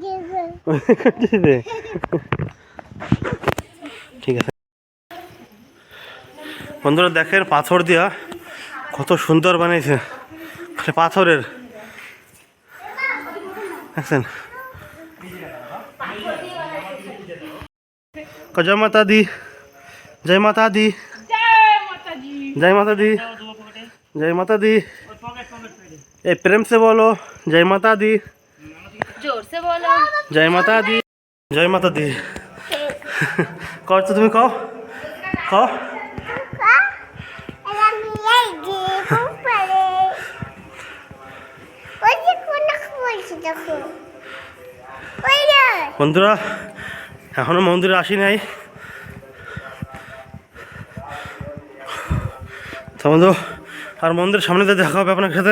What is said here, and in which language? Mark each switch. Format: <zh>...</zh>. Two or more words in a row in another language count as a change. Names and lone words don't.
<bn>ঠিক আছে বন্ধুরা, দেখেন পাথর দিয়া কত সুন্দর বানিয়েছে, খালি পাথরের, দেখছেন?</bn> <hi>जय माता दी, जय माता दी, जय माता दी, जय माता दी। ए प्रेम से बोलो जय माता दी, जोर से बोलो जय माता दी, जय माता दी। कहो तो तुम्हें कहो कहो।</hi> <bn>বন্ধুরা এখনো মন্দিরে আসি নাই, তো বন্ধু আর মন্দিরের সামনে দিয়ে দেখা হবে আপনার সাথে।</bn>